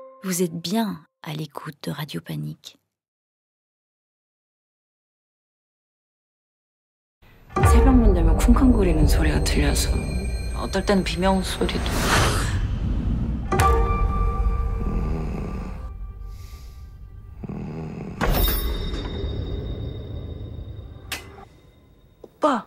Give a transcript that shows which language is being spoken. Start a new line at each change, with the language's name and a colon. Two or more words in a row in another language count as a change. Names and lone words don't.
French: Vous êtes bien à l'écoute de Radio Panique.
Korean: 새벽문 되면 쿵쾅거리는 소리가 들려서 어떨 때는 비명 소리도. 오빠.